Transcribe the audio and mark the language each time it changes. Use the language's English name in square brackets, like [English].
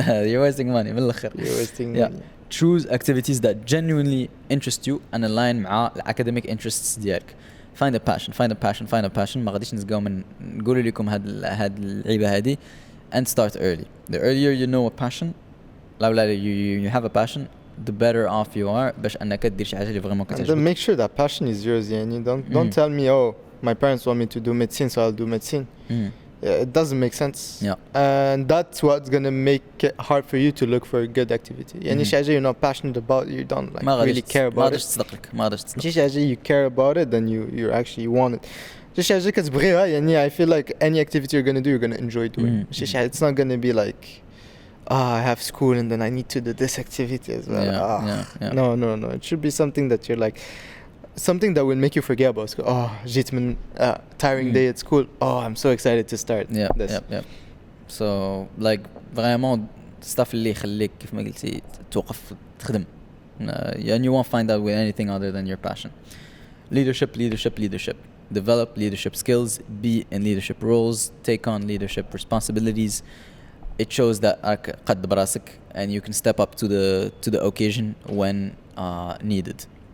[English] You're wasting money [Arabic] من الآخر. [English] You're wasting money. Choose activities that genuinely interest you and align مع academic interests ديالك. Find a passion. [Arabic] ما غاديش نقولوا لكم هاد اللعيبة هذه. [English] And start early. The earlier you know a passion, you have a passion, the better off you are [Arabic] باش أنك تدير شي حاجة اللي [English] vraiment كتعجبك. And then make sure that passion is yours. يعني don't tell me my parents want me to do medicine so I'll do medicine. It doesn't make sense. And that's what's gonna make it hard for you to look for a good activity. [Arabic] يعني شي حاجة [English] you're not passionate about, you don't like really care about it. [Arabic] ما غاديش تصدق. [English] شي حاجة you care about it then you actually want it. [Arabic] شي حاجة كتبغيها يعني [English] I feel like any activity you're gonna do you're gonna enjoy doing. شي حاجة it's not gonna be like I have school and then I need to do this activity as well. No. It should be something that you're like something that will make you forget about school. [Arabic] جيت من [English] tiring day at school. I'm so excited to start this. So like vraiment stuff [Arabic] اللي يخليك كيف ما قلتي توقف تخدم. [English] And you won't find that with anything other than your passion. Leadership. Develop leadership skills, be in leadership roles, take on leadership responsibilities. It shows that [Arabic] قد براسك [English] and you can step up to the occasion when needed.